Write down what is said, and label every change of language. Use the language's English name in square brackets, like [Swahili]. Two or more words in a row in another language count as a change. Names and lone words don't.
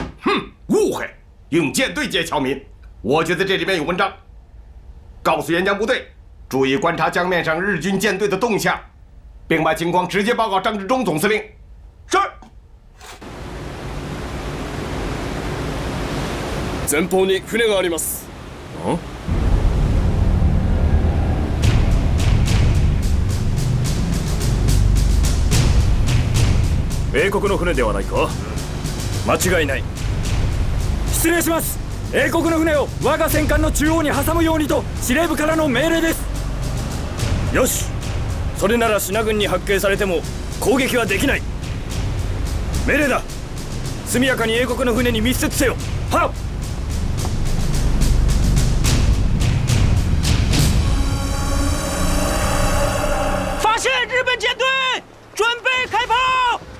[Chinese] 哼，误会？用舰队接侨民？我觉得这里面有文章。告诉沿江部队，注意观察江面上日军舰队的动向，并把情况直接报告张治中总司令。是。 [Japanese] 前方に船があります。英国の船ではないか？間違いない。失礼します。英国の船を我が戦艦の中央に挟むようにと司令部からの命令です。よし、それなら信濃軍に発見されても攻撃はできない。命令だ。速やかに英国の船に密接せよ。はっ。 [Chinese] 发现日本舰队，准备开炮！